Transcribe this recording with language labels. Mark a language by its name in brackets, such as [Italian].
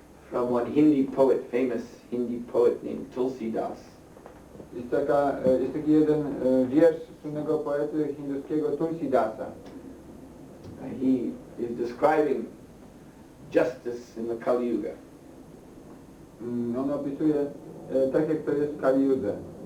[English] from one Hindi poet, famous Hindi poet named Tulsi Das. [Polish] Jest taki jeden wiersz słynnego poety hinduskiego Tulsi Dasa. [English] He is describing justice in the Kali Yuga. [Polish] On opisuje tak, jak to jest w Kali Yudze.